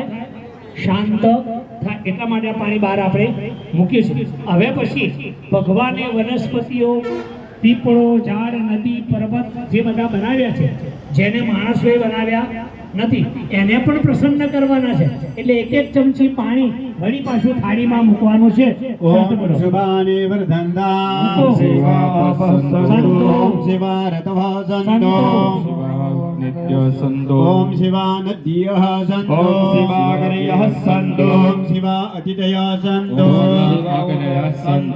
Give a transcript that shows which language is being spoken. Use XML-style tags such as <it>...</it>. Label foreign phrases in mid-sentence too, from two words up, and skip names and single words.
<gu>શાંત થાય। એટલા માટે આ પાણી બહાર આપણે મૂકીએ છીએ। હવે પછી ભગવાને વનસ્પતિઓ, પીપળો, ઝાડ, નદી, પર્વત જે બધા બનાવ્યા છે, જેને માણસોએ બનાવ્યા નથી, એને પણ પ્રસન્ન કરવાના છે। એટલે એક એક ચમચી પાણી વળી પાછું થાળીમાં મૂકવાનું છે।</gu> <sa>ओम शुभानि वर्धन्तां संतो शिवा रतवः सन्तो नित्य संतो ओम शिवा नद्यः सन्तो ओम शिवाग्नयः सन्तो ओम शिवा अतिथयः सन्तो ओम शिवाग्नयः सन्तो</sa>